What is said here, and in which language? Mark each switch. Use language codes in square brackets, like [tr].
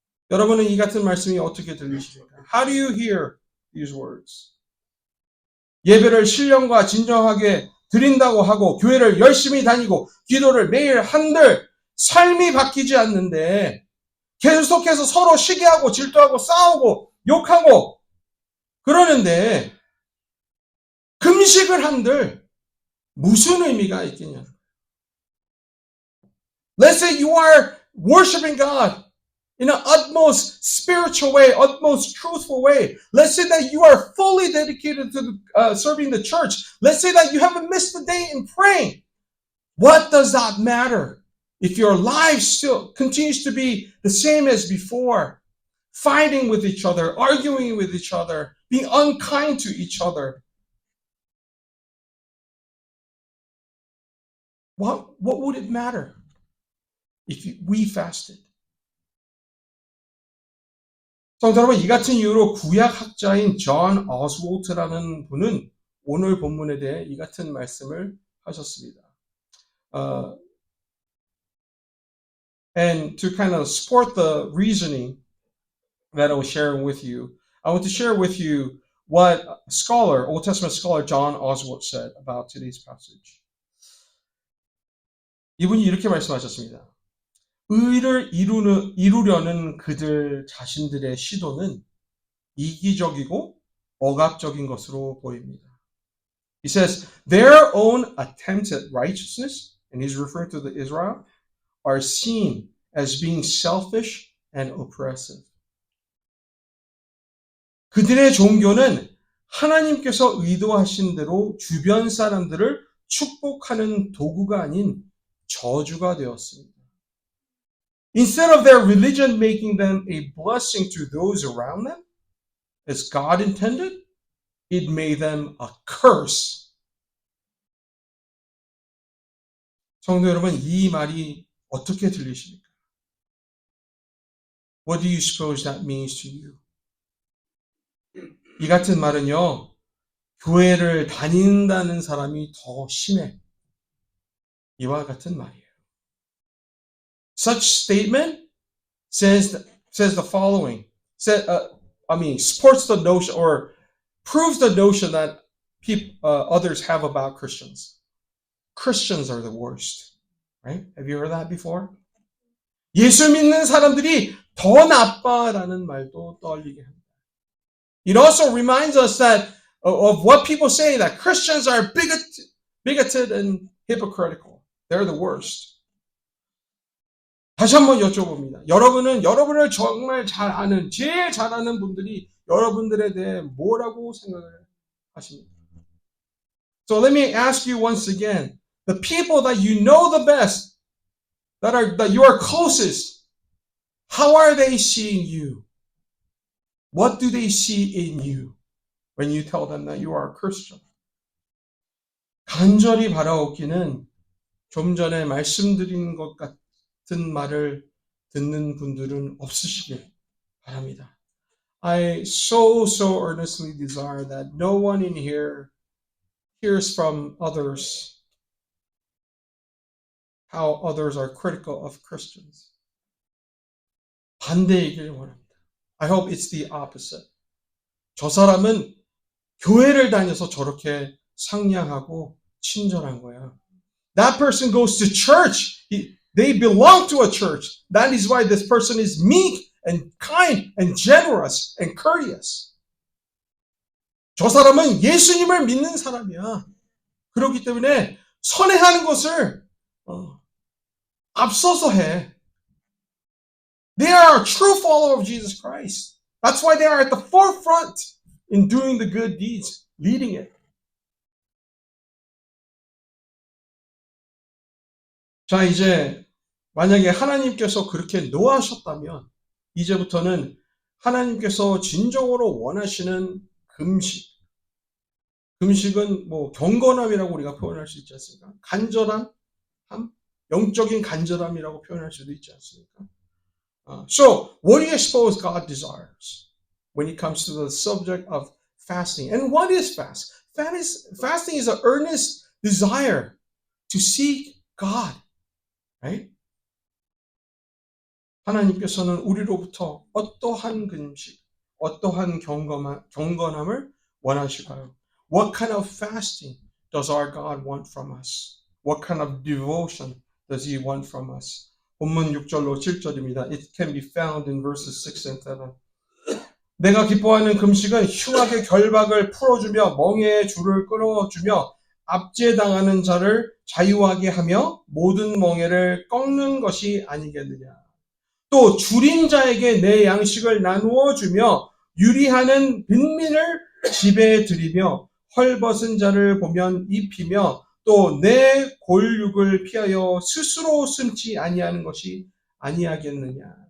[ko] 여러분은 이 같은 말씀이 어떻게 들리십니까? [en] How do you hear these words? [ko] 예배를 신령과 진정하게 드린다고 하고 교회를 열심히 다니고 기도를 매일 한들 삶이 바뀌지 않는데 계속해서 서로 시기하고 질투하고 싸우고 욕하고 그러는데 금식을 한들 무슨 의미가 있겠냐? [en] Let's say you are worshiping God in an utmost spiritual way, utmost truthful way. Let's say that you are fully dedicated to serving the church. Let's say that you haven't missed a day in praying. What does that matter if your life still continues to be the same as before? Fighting with each other, arguing with each other, being unkind to each other. What would it matter if we fasted? [ko] 성도 여러분, 이 같은 이유로 구약학자인 존 오스월트라는 분은 오늘 본문에 대해 이 같은 말씀을 하셨습니다. [en] And to kind of support the reasoning that I was sharing with you, I want to share with you what Old Testament scholar John Oswalt said about today's passage. [ko] 이분이 이렇게 말씀하셨습니다. 의를 이루려는 그들 자신들의 시도는 이기적이고 억압적인 것으로 보입니다. [en] He says, their own attempts at righteousness, and he's referring to the Israel, are seen as being selfish and oppressive. [ko] 그들의 종교는 하나님께서 의도하신 대로 주변 사람들을 축복하는 도구가 아닌 저주가 되었습니다. [en] Instead of their religion making them a blessing to those around them, as God intended, it made them a curse. [ko] 성도 여러분, 이 말이 어떻게 들리십니까? [en] What do you suppose that means to you? [ko] 이 같은 말은요, 교회를 다닌다는 사람이 더 심해. 이와 같은 말이에요. [en] Such statement says the following. Supports the notion or proves the notion that others have about Christians. Christians are the worst. Right? Have you heard that before? [ko] 예수 믿는 사람들이 더 나빠라는 말도 떠올리게 합니다. [en] It also reminds us that of what people say, that Christians are bigoted and hypocritical. They're the worst. [ko] 다시 한번 여쭤봅니다. 여러분을 정말 제일 잘 아는 분들이 여러분들에 대해 뭐라고 생각을 하십니까? [en] So let me ask you once again, the people that you know the best, that you are closest, how are they seeing you? What do they see in you when you tell them that you are a Christian? [ko] 간절히 바라옵기는 좀 전에 말씀드린 것 같은 말을 듣는 분들은 없으시길 바랍니다. [en] I so earnestly desire that no one in here hears from others how others are critical of Christians. [ko] 반대이길 원합니다. [en] I hope it's the opposite. [ko] 저 사람은 교회를 다녀서 저렇게 상냥하고 친절한 거야. [en] That person goes to church. They belong to a church. That is why this person is meek and kind and generous and courteous. [ko] 저 사람은 예수님을 믿는 사람이야. 그렇기 때문에 선행하는 것을 앞서서 해. [en] They are a true follower of Jesus Christ. That's why they are at the forefront in doing the good deeds, leading it. [ko] 자, 이제 만약에 하나님께서 그렇게 노하셨다면 이제부터는 하나님께서 진정으로 원하시는 금식은 경건함이라고 우리가 표현할 수 있지 않습니까? 간절함, 영적인 간절함이라고 표현할 수도 있지 않습니까? [en] So, what do you suppose God desires when it comes to the subject of fasting? And what is fast? Fasting is an earnest desire to seek God, right? [ko] 하나님께서는 우리로부터 어떠한 금식, 어떠한 경건함을 원하실까요? [en] What kind of fasting does our God want from us? What kind of devotion does He want from us? [ko] 본문 6절로 7절입니다. [en] It can be found in verses 6 and 7. [ko] 내가 기뻐하는 금식은 흉악의 결박을 풀어주며 멍에의 줄을 끊어주며 압제당하는 자를 자유하게 하며 모든 멍에를 꺾는 것이 아니겠느냐. 또 줄인 자에게 내 양식을 나누어 주며 유리하는 빈민을 집에 들이며 헐벗은 자를 보면 입히며 또 내 골육을 피하여 스스로 숨지 아니하는 것이 아니하겠느냐.